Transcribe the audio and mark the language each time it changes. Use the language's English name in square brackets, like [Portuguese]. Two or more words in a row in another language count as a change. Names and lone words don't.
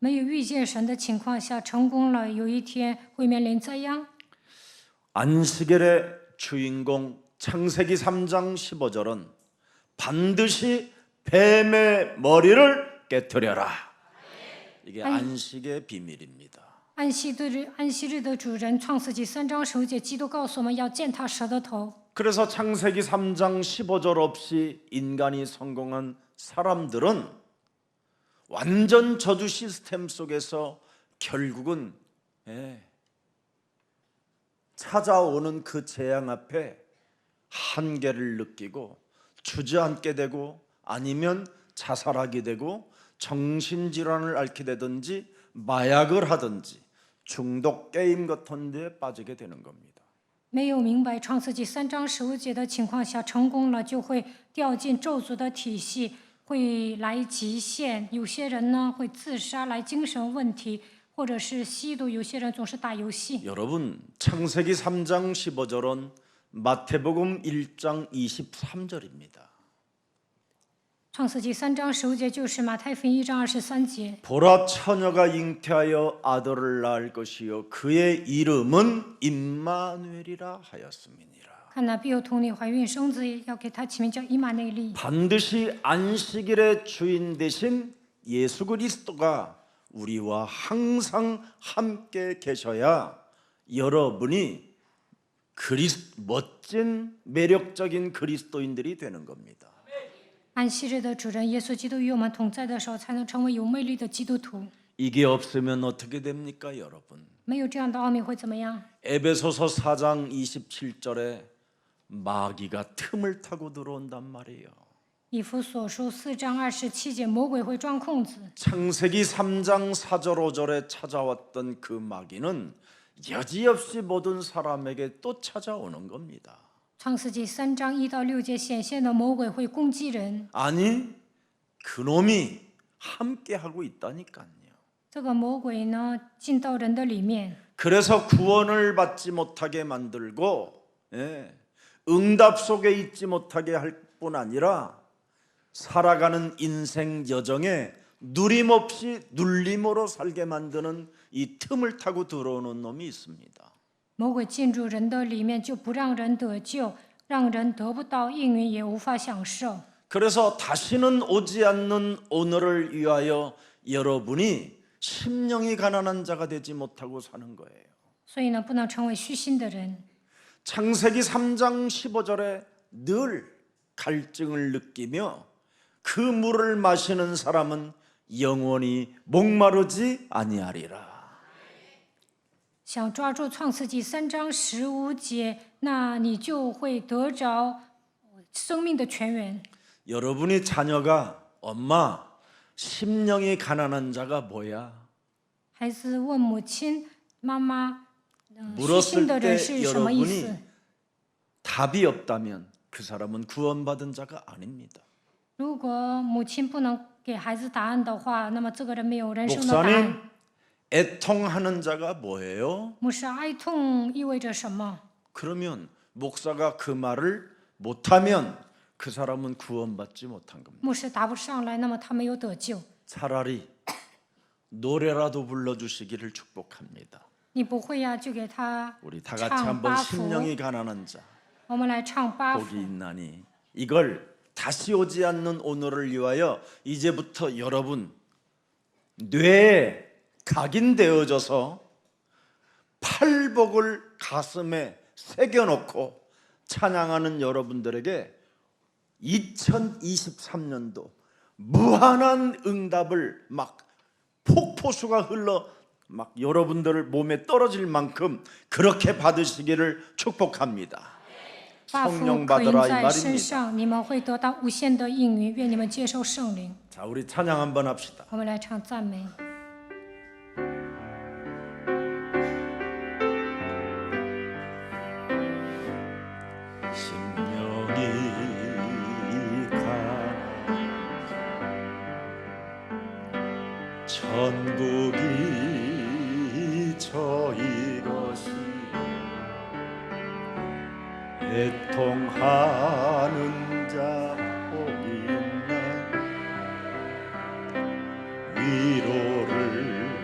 [Chinese] 没有遇见神的情况下成功了，有一天会面临这样。 [Korean] 안식일의 주인공 창세기 3장 15절은 반드시 뱀의 머리를 깨뜨려라. 이게 안식의 비밀입니다. [Chinese] 安息日的主人，创世纪3章15节，基督告诉我们要践踏蛇的头。 [Korean] 그래서 창세기 3장 15절 없이 인간이 성공한 사람들은 완전 저주 시스템 속에서 결국은 찾아오는 그 재앙 앞에 한계를 느끼고 주저앉게 되고 아니면 자살하게 되고 정신질환을 앓게 되든지 마약을 하든지 중독 게임 같은 데 빠지게 되는 겁니다. [Chinese] 没有明白创世纪3章15节的情况下成功了，就会掉进咒诅的体系，会来极限。有些人呢会自杀，来精神问题，或者是吸毒。有些人总是打游戏。 [Korean] 여러분, 창세기 3장 15절은 마태복음 1장 23절입니다. [Chinese] 创世纪3章15节就是马太福音1章23节。 [Korean] 보라 처녀가 잉태하여 아들을 낳을 것이요 그의 이름은 임마누엘이라 하였음이니라. [Chinese] 看哪，必有童女怀孕生子，要给他起名叫以马内利。 [Korean] 반드시 안식일의 주인 되신 예수 그리스도가 우리와 항상 함께 계셔야 여러분이 멋진 매력적인 그리스도인들이 되는 겁니다. [Chinese] 安息日的主人耶稣基督与我们同在的时候，才能成为有魅力的基督徒。 [Korean] 이게 없으면 어떻게 됩니까, 여러분? [Chinese] 没有这样的奥秘会怎么样？ [Korean] 에베소서 4장 27절에 마귀가 틈을 타고 들어온단 말이에요. [Chinese] 以弗所书4章27节，魔鬼会钻空子。 [Korean] 창세기 3장 4절 5절에 찾아왔던 그 마귀는 여지없이 모든 사람에게 또 찾아오는 겁니다. [Chinese] 创世纪3章1到6节显现的魔鬼会攻击人， [Korean] 아니, 그놈이 함께 하고 있다니까요. [Chinese] 这个魔鬼呢进到人的里面， [Korean] 그래서 구원을 받지 못하게 만들고 응답 속에 있지 못하게 할 뿐 아니라 살아가는 인생 여정에 누림없이 눌림으로 살게 만드는 이 틈을 타고 들어오는 놈이 있습니다. [Chinese] 魔鬼进入人的里面，就不让人得救，让人得不到应允，也无法享受。 [Korean] 그래서 다시는 오지 않는 오늘을 위하여 여러분이 심령이 가난한 자가 되지 못하고 사는 거예요. [Chinese] 所以呢，不能成为虚心的人。 [Korean] 창세기 3장 15절에 늘 갈증을 느끼며 그 물을 마시는 사람은 영원히 목마르지 아니하리라. [Chinese] 想抓住创世纪3章15节，那你就会得着生命的泉源。 [Korean] 여러분이 자녀가 엄마 심령이 가난한 자가 뭐야? [Chinese] 孩子问母亲：“妈妈，虚 [Korean] 물었을 [Chinese] 心的人 [Korean] 때 [Chinese] 是什么意思 [Korean] 여러분이 답이 없다면 그 사람은 구원받은 자가 아닙니다. ？” [Chinese] 如果母亲不能给孩子答案的话，那么这个人没有人生的答案。 [Korean] 목사님 애통하는 자가 뭐예요? [Chinese] 牧师，哀痛意味着什么？ [Korean] 그러면 목사가 그 말을 못하면 그 사람은 구원받지 못한 겁니다. [Chinese] 牧师答不上来，那么他没有得救。 [Korean] 차라리 노래라도 불러주시기를 축복합니다. [Chinese] 你不会呀，就给他 [Korean] 우리 다 같이 [Chinese] 唱 [Korean] 한번 [Chinese] 八福。 [Korean] 심령이 가난한 자 [Chinese] 我们来唱八 [Korean] 복이 [Chinese] 福。 [Korean] 있나니 이걸 다시 오지 않는 오늘을 위하여 이제부터 여러분 뇌에 각인되어져서 팔복을 가슴에 새겨놓고 찬양하는 여러분들에게 2023년도 무한한 응답을 막 폭포수가 흘러 막 여러분들 몸에 떨어질 만큼 그렇게 받으시기를 축복합니다. [Chinese] 八福 [Korean] 성령 [Chinese] 可应 [Korean] 받으라 이 [Chinese] 在身 [Korean] 말입니다. [Chinese] 上，你们会得到无限的应允。愿你们接受圣灵。 [Korean] 자, 우리 찬양 한번 합시다. [Chinese] 我们来唱赞美。 [Korean] 심령이 가난 천국이 저희 것이 애통하는 자 복이 있나 위로를